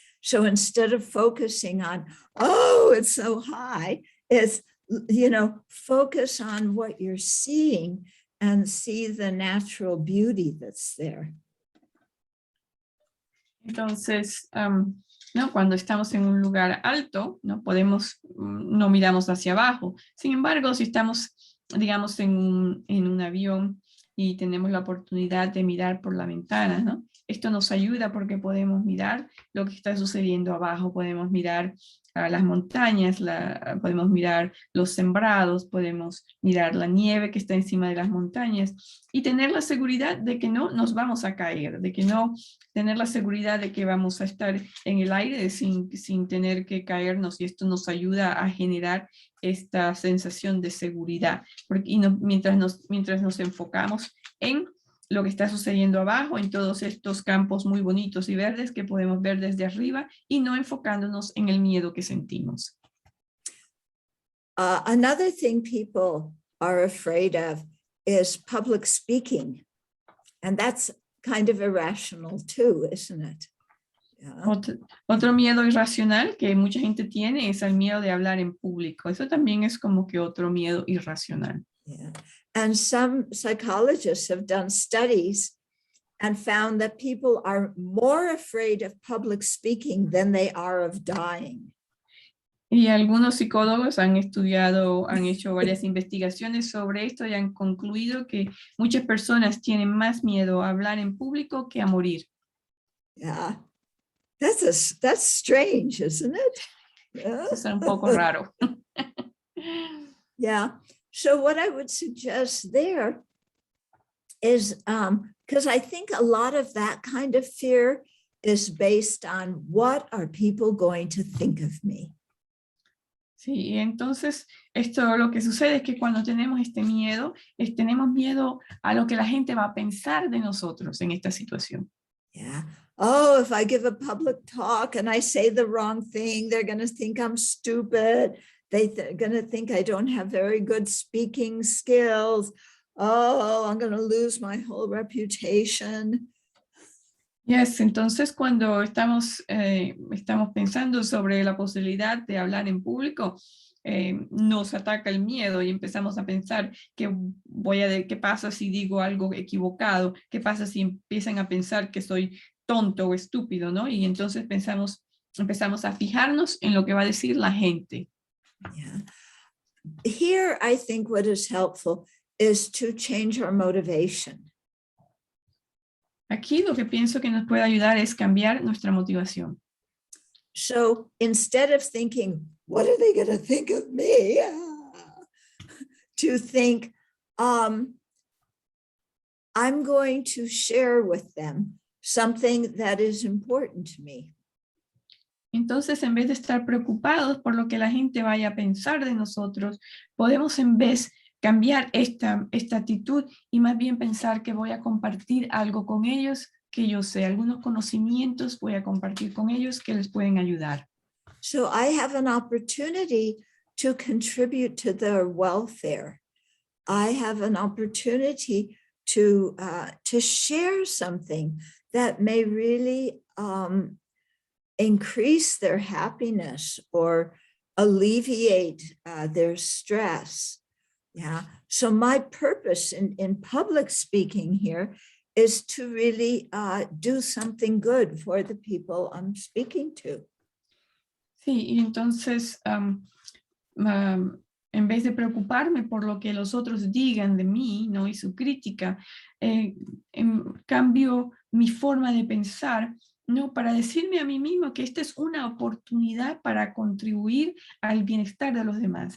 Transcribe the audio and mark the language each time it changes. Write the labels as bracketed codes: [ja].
[en] So instead of focusing on, oh, it's so high, it's, focus on what you're seeing and see the natural beauty that's there. [es] Entonces, ¿no? Cuando estamos en un lugar alto, no no miramos hacia abajo. Sin embargo, si estamos, digamos, en un avión y tenemos la oportunidad de mirar por la ventana, ¿no? Esto nos ayuda porque podemos mirar lo que está sucediendo abajo, podemos mirar las montañas, podemos mirar los sembrados, podemos mirar la nieve que está encima de las montañas y tener la seguridad de que no nos vamos a caer, de que no tener la seguridad de que vamos a estar en el aire sin tener que caernos, y esto nos ayuda a generar esta sensación de seguridad, mientras nos enfocamos en lo que está sucediendo abajo, en todos estos campos muy bonitos y verdes que podemos ver desde arriba y no enfocándonos en el miedo que sentimos. [en] Another thing people are afraid of is public speaking. And that's kind of irrational too, isn't it? Yeah. [es] Otro miedo irracional que mucha gente tiene es el miedo de hablar en público. Eso también es como que otro miedo irracional. [en] Yeah. And some psychologists have done studies and found that people are more afraid of public speaking than they are of dying. [es] Y algunos psicólogos han hecho varias investigaciones sobre esto y han concluido que muchas personas tienen más miedo a hablar en público que a morir. [en] Yeah, that's strange, isn't it? Yeah. [es] Eso es un poco raro. [en] Yeah. So what I would suggest there is, because I think a lot of that kind of fear is based on what are people going to think of me? [es] Sí, entonces esto lo que sucede es que cuando tenemos este miedo, tenemos miedo a lo que la gente va a pensar de nosotros en esta situación. [en] Yeah. Oh, if I give a public talk and I say the wrong thing, they're going to think I'm stupid. They're going to think I don't have very good speaking skills. Oh, I'm going to lose my whole reputation. [es] Yes, entonces cuando estamos pensando sobre la posibilidad de hablar en público, nos ataca el miedo y empezamos a pensar qué pasa si digo algo equivocado, qué pasa si empiezan a pensar que soy tonto o estúpido, ¿no? Y entonces empezamos a fijarnos en lo que va a decir la gente. [en] Yeah. Here, I think what is helpful is to change our motivation. [es] Aquí lo que pienso que nos puede ayudar es cambiar nuestra motivación. [en] So instead of thinking, what are they going to think of me? To think, I'm going to share with them something that is important to me. [es] Entonces, en vez de estar preocupados por lo que la gente vaya a pensar de nosotros, podemos en vez cambiar esta actitud y más bien pensar que voy a compartir algo con ellos que yo sé, algunos conocimientos voy a compartir con ellos que les pueden ayudar. [en] So I have an opportunity to contribute to their welfare. I have an opportunity to share something that may really increase their happiness or alleviate their stress. Yeah. So my purpose in public speaking here is to really do something good for the people I'm speaking to. [es] Sí, y entonces, en vez de preocuparme por lo que los otros digan de mí, ¿no? Y su crítica, cambio mi forma de pensar, ¿no? Para decirme a mí mismo que esta es una oportunidad para contribuir al bienestar de los demás.